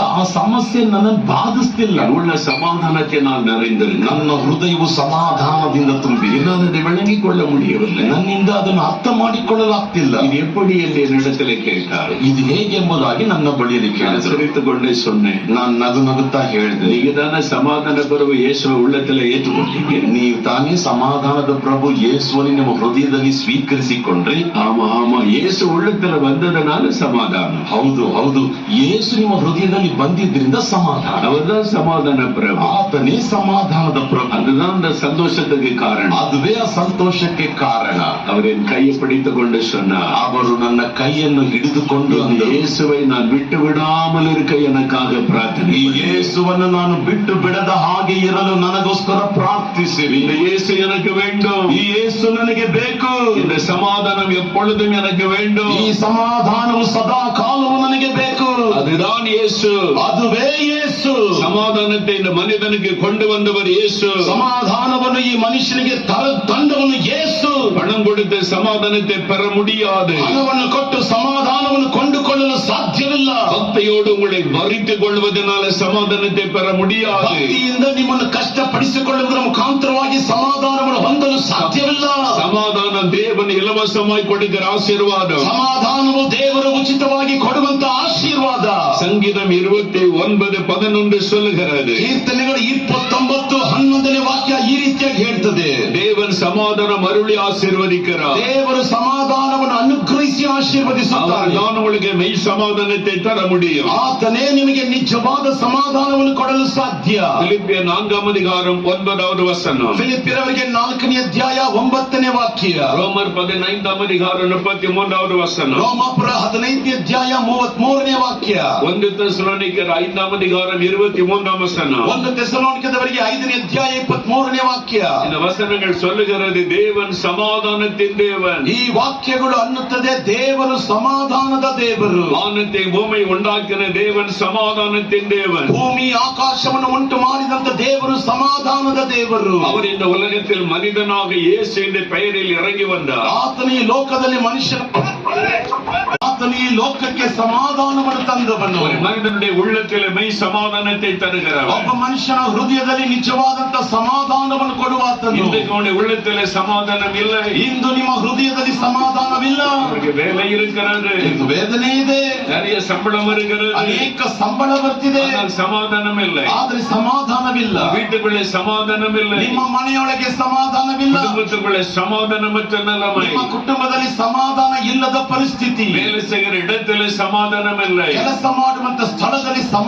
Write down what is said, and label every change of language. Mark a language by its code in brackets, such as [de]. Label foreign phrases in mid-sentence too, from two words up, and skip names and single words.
[kn] ಆ ಸಮಸ್ಯೆ ನನ್ನನ್ನು ಬಾಧಿಸ್ತಿಲ್ಲ. [ta] உள்ள சமாதானத்தை நான் நிறைந்திருக்கிறேன். [kn] ನನ್ನ ಹೃದಯವು ಸಮಾಧಾನದಿಂದ ತುಂಬಿದೆ. [ta] என்னால் அதை விளங்கிக் கொள்ள முடியவில்லை. [kn] ನನ್ನಿಂದ ಅದನ್ನು ಅರ್ಥ ಮಾಡಿಕೊಳ್ಳಲಾಗ್ತಿಲ್ಲ. [ta] இது எப்படி என்று என்னிடத்திலே கேட்டார். [kn] ಇದು ಹೇಗೆಂಬುದಾಗಿ ನನ್ನ ಬಳಿಯಲ್ಲಿ [ta] நான் [kn] ಕೇಳಿದರು. [ta] சிரித்துக் கொண்டே சொன்னேன், [kn] ನಾನು ನಗುತ್ತಾ ಹೇಳಿದೆ, [ta] நீங்க தானே சமாதான பிரபு இயேசுவை உள்ளத்துல ஏற்றுக்கொண்டீங்க. [kn] ನೀವು ತಾನೇ ಸಮಾಧಾನದ ಪ್ರಭು ಯೇಸುವನ್ನು ನಿಮ್ಮ ಹೃದಯದಲ್ಲಿ ಸ್ವೀಕರಿಸಿಕೊಂಡ್ರಿ. [ta] ஆமா ஆமா, இயேசு உள்ளத்துல வந்ததனால சமாதானம். [kn] ಹೌದು ಹೌದು, ಯೇಸು ನಿಮ್ಮ ಹೃದಯದಲ್ಲಿ ಬಂದಿದ್ರಿಂದ ಸಮಾಧಾನ. [ta] அவர்தான் சமாதான பிரபு. [kn] ಆತನೇ ಸಮಾಧಾನದ ಪ್ರಭು. [ta] அதுதான் அந்த சந்தோஷத்துக்கு காரணம். [kn] ಅದುವೇ ಆ ಸಂತೋಷಕ್ಕೆ ಕಾರಣ. [ta] அவர் என் கையை பிடித்துக் கொண்டு சொன்னார், [kn] ಅವರು ನನ್ನ ಕೈಯನ್ನು ಹಿಡಿದುಕೊಂಡು [ta] இந்த இயேசுவை நான் விட்டு விடாமல் இருக்க எனக்காக பிரார்த்தனை. [kn] ಈ ಯೇಸುವನ್ನು ನಾನು ಬಿಟ್ಟು ಬಿಡದ ಹಾಗೆ ಇರಲು ನನಗೋಸ್ಕರ ಪ್ರಾರ್ಥಿಸಿರಿ. [ta] இந்த இயேசு எனக்கு வேண்டும். [kn] ಈ ಯೇಸು ನನಗೆ ಬೇಕು. [ta] இந்த சமாதானம் எப்பொழுதும் எனக்கு வேண்டும். [kn] ಈ ಸಮಾಧಾನವು ಸದಾ ಕಾಲವು ನನಗೆ ಬೇಕು. [ta] அதுதான் இயேசு. [kn] ಅದುವೇ ಯೇಸು. [ta] சமாதானத்தை இந்த மனிதனுக்கு கொண்டு வந்தவர் இயேசு. [kn] ಸಮಾಧಾನವನ್ನು ಈ ಮನುಷ್ಯನಿಗೆ ತಂದವನು ಯೇಸು. [ta] பணம் கொடுத்து சமாதானத்தை பெற முடியாது. [kn] ಹಣವನ್ನು ಕೊಟ್ಟು ಸಮಾಧಾನವನ್ನು ಕೊಂಡುಕೊಳ್ಳಲು ಸಾಧ್ಯವಿಲ್ಲ. [ta] பக்தியோடு உங்களை வரித்துக் கொள்வதனால சமாதானத்தை பெற முடியாது. [kn] ಭಕ್ತಿಯಿಂದ ನಿಮ್ಮನ್ನು ಕಷ್ಟಪಡಿಸಿಕೊಳ್ಳುವುದರ ಮುಖಾಂತರವಾಗಿ ಸಮಾಧಾನವನ್ನು ಹೊಂದಲು ಸಾಧ್ಯವಿಲ್ಲ. [ta] சமாதானம் தேவன் இலவசமாய் கொடுக்கிற ஆசீர்வாதம். [kn] ಸಮಾಧಾನವು ದೇವರು ಉಚಿತವಾಗಿ ಕೊಡುವಂತ ಆಶೀರ್ವಾದ. [ta] சங்கீதம் 29:11 சொல்லுகிறது. [kn] ಕೀರ್ತನೆಗಳು 29:11 ವಾಕ್ಯ ಈ ರೀತಿಯಾಗಿ ಹೇಳ್ತದೆ, [ta] தேவன் சமாதானம் அருளி ஆசீர்வதிக்கிறார். [kn] ದೇವರು ಸಮಾಧಾನವನ್ನು ಅನುಗ್ರಹಿಸಿ ಆಶೀರ್ವದಿಸುತ್ತಾರೆ. [ta] நான் உங்களுக்கு மெய் சமாதானத்தை தர முடியும். [kn] ಆತನೇ ನಿಮಗೆ ನಿಜವಾದ ಸಮಾಧಾನವನ್ನು ಕೊಡಲು ಸಾಧ್ಯ. [ta] பிலிப்பியர் 4:9 [kn] ಫಿಲಿಪ್ಪಿಯರವರಿಗೆ 4ನೇ ಅಧ್ಯಾಯ 9ನೇ ವಾಕ್ಯ. [ta] ரோமர் 15:33 [kn] ರೋಮಾಪುರ 15ನೇ ಅಧ್ಯಾಯ 33ನೇ ವಾಕ್ಯ. [ta] 1 தெசலோனிக்கர் 5:23 [kn] 1 தெசಲೋನಿಕದವರಿಗೆ 5ನೇ ಅಧ್ಯಾಯ 23ನೇ ವಾಕ್ಯ. [ta] இந்த வசனங்கள் சொல்லுகிறது, தேவன் சமாதானத்தின் தேவன். [kn] ಈ ವಾಕ್ಯಗಳು ಅನ್ನುತ್ತದೆ, ದೇವರು ಸಮಾಧಾನದ ದೇವರು. [ta] வானத்தை பூமி உண்டாக்கின தேவன் சமாதானத்தின் தேவன். [kn] ಭೂಮಿ ಆಕಾಶವನ್ನು ಉಂಟು ಮಾಡಿದಂತ ದೇವರು ಸಮಾಧಾನದ ದೇವರು. [ta] அவர் இந்த உலகத்தில் மனிதனாக இயேசு என்ற பெயரில் இறங்கி வந்தார். [kn] ಆತನ ಈ ಲೋಕದಲ್ಲಿ ಆತನ ಈ ಲೋಕಕ್ಕೆ ಸಮಾಧಾನವನ್ನು ತಂದವನು. [ta] ஒரு மனிதனுடைய உள்ளத்தில் மெய் சமாதானத்தை தருகிறவர். [kn] ಒಬ್ಬ ಮನುಷ್ಯನ ಹೃದಯದಲ್ಲಿ ನಿಜವಾದಂತ ಸಮಾಧಾನವನ್ನು ಕೊಡುವಾತನು. [ta] இன்றைக்கு உங்களுடைய உள்ளத்தில் சமாதானம் இல்லை. [kn] ಇಂದು ನಿಮ್ಮ ಹೃದಯದಲ್ಲಿ ಸಮಾಧಾನವಿಲ್ಲ. [ta] அவருக்கு வேலை இருக்கிறது, [kn] ವೇದನೆ ಇದೆ, [ta] நிறைய சம்பளம் இருக்கிறது, [kn] ಅನೇಕ ಸಂಬಳ ಬರ್ತಿದೆ, [ta] ஆனால் சமாதானம் இல்லை. [kn] ಆದ್ರೆ ಸಮಾಧಾನವಿಲ್ಲ. [ta] வீட்டுக்குள்ளே சமாதானம் இல்லை. [kn] ನಿಮ್ಮ ಮನೆಯೊಳಗೆ ಸಮಾಧಾನವಿಲ್ಲ. [ta] குடும்பத்துக்குள்ளே சமாதானமற்ற நிலைமை. [kn] ನಿಮ್ಮ ಕುಟುಂಬದಲ್ಲಿ ಸಮಾಧಾನ ಇಲ್ಲದ ಪರಿಸ್ಥಿತಿ. [ta] வேலை செய்கிற இடத்துல சமாதானம் இல்லை. [kn] ಕೆಲಸ ಮಾಡುವಂತ ಸ್ಥಳದಲ್ಲಿ